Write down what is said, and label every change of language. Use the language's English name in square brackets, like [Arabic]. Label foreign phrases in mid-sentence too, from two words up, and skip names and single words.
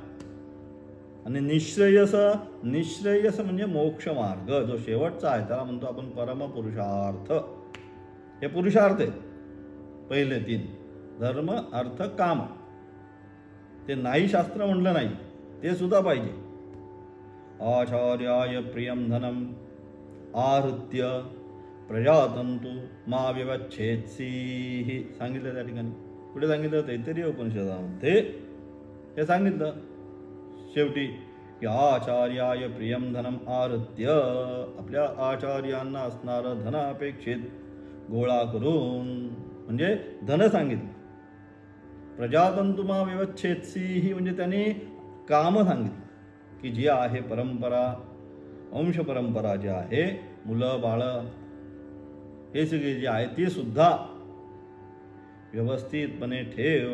[Marathi] आणि निश्रेयस, निश्रेयस म्हणजे मोक्ष मार्ग, जो शेवटचा आहे त्याला म्हणतो आपण परमपुरुषार्थ. हे पुरुषार्थ आहे पहिले 3, धर्म अर्थ काम. ते नाही शास्त्र म्हटलं नाही, ते सुद्धा पाहिजे. [Sanskrit] आचार्याय प्रियम धनम आहृत्य प्रजातंतु मा व्यवच्छेत्सी [Marathi] सांगितलं त्या ठिकाणी. कुठे सांगितलं? तैत्तिरीय उपनिषदामध्ये हे सांगितलं शेवटी की [Sanskrit] आचार्याय प्रियम धनम आहृत्य, [Marathi] आपल्या आचार्यांना असणारं धन अपेक्षित गोळा करून, म्हणजे धन सांगितलं. [Sanskrit] प्रजातंतुमा व्यवच्छेत्सी [Marathi] म्हणजे त्यांनी काम सांगितलं की जी आहे परंपरा, वंश परंपरा जी आहे, मुलं बाळं हे सगळे जे आहे ते सुद्धा व्यवस्थितपणे ठेव.